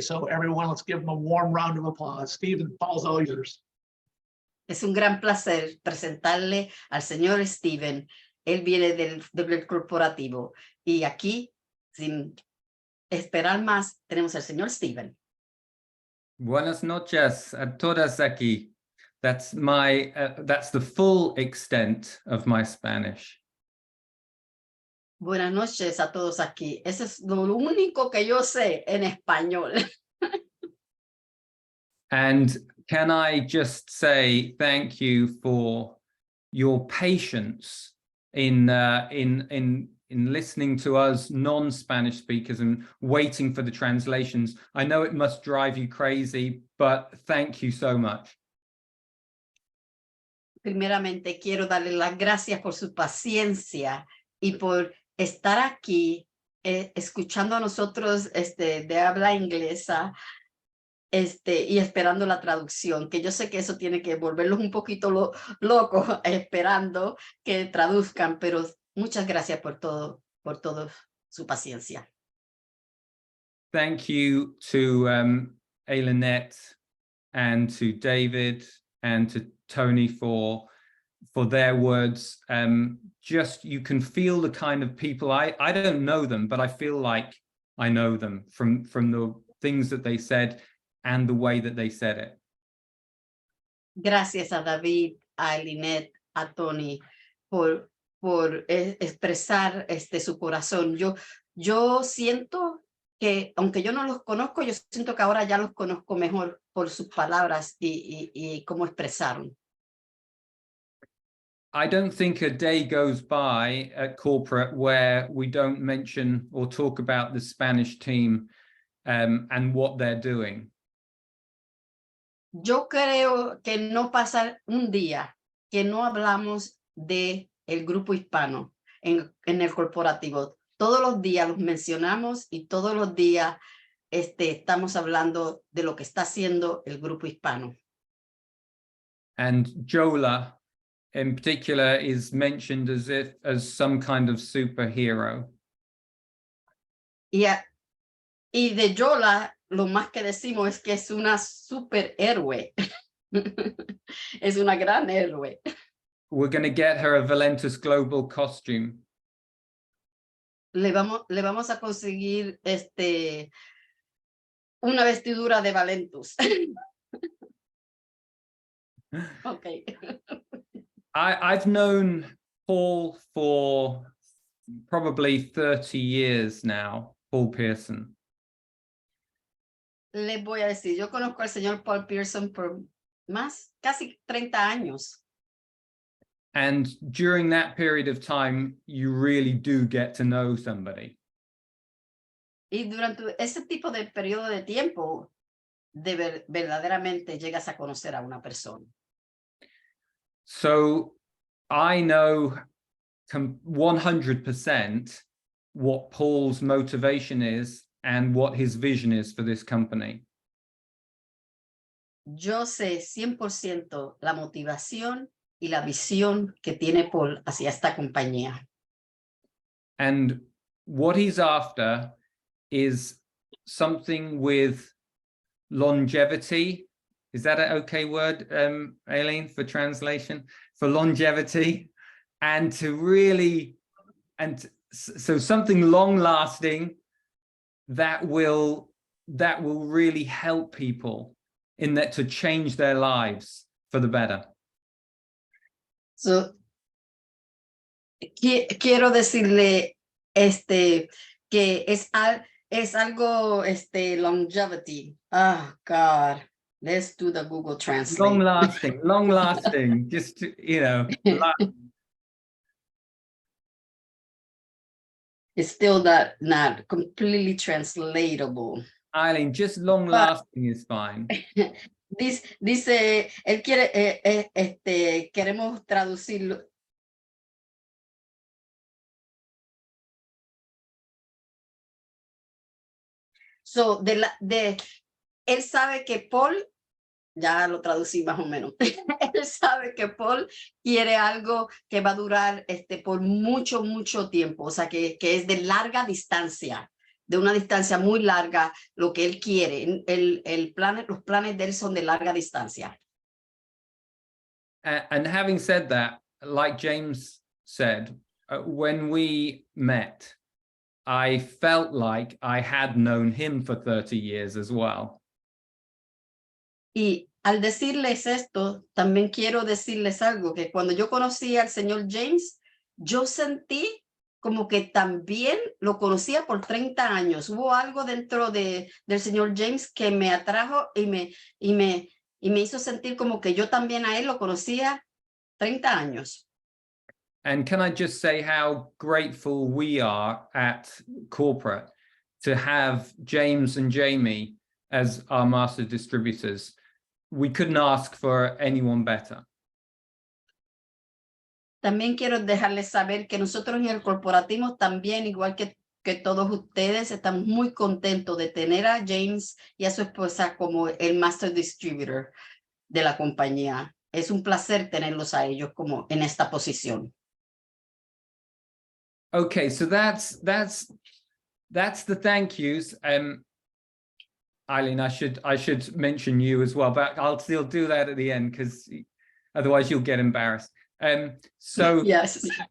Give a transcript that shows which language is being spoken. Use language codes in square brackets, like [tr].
[en] So everyone, let's give him a warm round of applause. Stephen, Paul's all yours. [es] Es un gran placer presentarle al señor Steven. Él viene del corporativo. Y aquí, sin esperar más, tenemos al señor Steven. Buenas noches a todas aquí. [en] That's the full extent of my Spanish. [es] Buenas noches a todos aquí. Eso es lo único que yo sé en español. [en] And can I just say thank you for your patience in listening to us non-Spanish speakers and waiting for the translations. I know it must drive you crazy, but thank you so much. [es] Primeramente, quiero darle las gracias por su paciencia y por estar aquí escuchando a nosotros de habla inglesa y esperando la traducción, que yo sé que eso tiene que volverlos un poquito locos esperando que traduzcan, pero muchas gracias por todo su paciencia. [en] Thank you to Ailinette and to David and to Tony for their words. Just you can feel the kind of people, I don't know them, but I feel like I know them from the things that they said and the way that they said it. [es] Gracias a David, a Ailinette, a Tony por expresar su corazón. Yo siento que, aunque yo no los conozco, yo siento que ahora ya los conozco mejor por sus palabras y cómo expresaron. [en] I don't think a day goes by at corporate where we don't mention or talk about the Spanish team and what they're doing. [es] Yo creo que no pasa un día que no hablamos de el grupo hispano en el corporativo. Todos los días los mencionamos y todos los días estamos hablando de lo que está haciendo el grupo hispano. [en] And Jola in particular is mentioned as some kind of superhero. [es] Y de Yola, lo más que decimos es que es una superhéroe. Es una gran héroe. [en] We're going to get her a Valentus Global costume. [es] Le vamos a conseguir una vestidura de Valentus. [en] Okay. I've known Paul for probably 30 years now, Paul Pearson. [es] Les voy a decir, yo conozco al señor Paul Pearson por casi 30 años. [en] And during that period of time, you really do get to know somebody. [es] Y durante ese tipo de periodo de tiempo, verdaderamente llegas a conocer a una persona. [en] So I know 100% what Paul's motivation is and what his vision is for this company. [es] Yo sé 100% la motivación y la visión que tiene Paul hacia esta compañía. [en] And what he's after is something with longevity. Is that an okay word, Aileen, for translation? For longevity, and to really, so something long lasting that will really help people in that, to change their lives for the better. [es] So, quiero decirle que es algo longevity. [en] Oh God, let's do the Google Translate. Long lasting, just you know. It's still not completely translatable. Eileen, just long lasting is fine. [es] Dice, él quiere, queremos traducirlo. So, él sabe que Paul, ya lo traducí más o menos, él sabe que Paul quiere algo que va a durar por mucho, mucho tiempo, o sea, que es de larga distancia, de una distancia muy larga, lo que él quiere. Los planes de él son de larga distancia. [en] And having said that, like James said, when we met, I felt like I had known him for 30 years as well. [es] Y al decirles esto, también quiero decirles algo, que cuando yo conocí al señor James, yo sentí como que también lo conocía por 30 años. Hubo algo dentro del señor James que me atrajo y me hizo sentir como que yo también a él lo conocía 30 años. [en] And can I just say how grateful we are at corporate to have James and Jamie as our master distributors. We couldn't ask for anyone better. [es] También quiero dejarles saber que nosotros en el corporativo también, igual que todos ustedes, estamos muy contentos de tener a James y a su esposa como el master distributor de la compañía. Es un placer tenerlos a ellos como en esta posición. [en] Okay, so that's the thank yous. Eileen, I should mention you as well, but I'll still do that at the end because otherwise you'll get embarrassed. So yes.